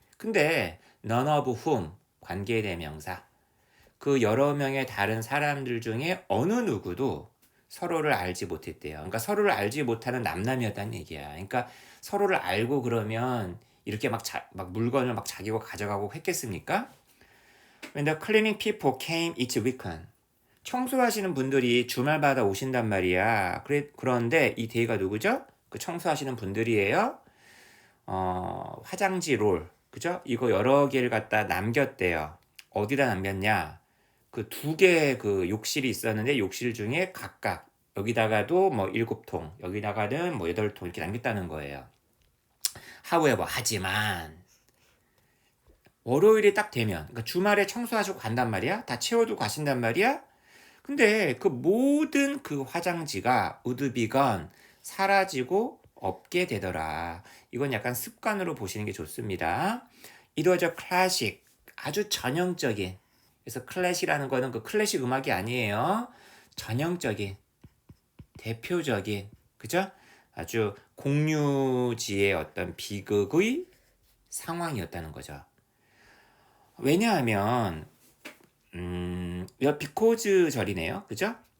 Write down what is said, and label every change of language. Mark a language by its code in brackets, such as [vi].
[ko] 근데 [en] none of whom [ko] 관계 대명사. 그 여러 명의 다른 사람들 중에 어느 누구도 서로를 알지 못했대요. 그러니까 서로를 알지 못하는 남남이었다는 얘기야. 그러니까 서로를 알고 그러면 이렇게 막 물건을 막 자기가 가져가고 했겠습니까? [en] When the cleaning people came each weekend. [ko] 청소하시는 분들이 주말마다 오신단 말이야. 그런데 이 데이가 누구죠? 그 청소하시는 분들이에요. 화장지 롤. 그죠? 이거 여러 개를 갖다 남겼대요. 어디다 남겼냐? 그 두 개의 그 욕실이 있었는데 욕실 중에 각각 여기다가도 뭐 7통, 여기다가는 뭐 8통 이렇게 남겼다는 거예요. [en] However, [ko] 하지만 월요일이 딱 되면 그러니까 주말에 청소하시고 간단 말이야. 다 채워두고 가신단 말이야. 근데 그 모든 그 화장지가 우드비건 사라지고 없게 되더라. 이건 약간 습관으로 보시는 게 좋습니다. [en] It was a classic, [ko] 아주 전형적인. 그래서 클래식이라는 거는 그 클래식 음악이 아니에요. 전형적인, 대표적인, 그죠? 아주 공유지의 어떤 비극의 상황이었다는 거죠. 왜냐하면 because 절이네요. 그죠?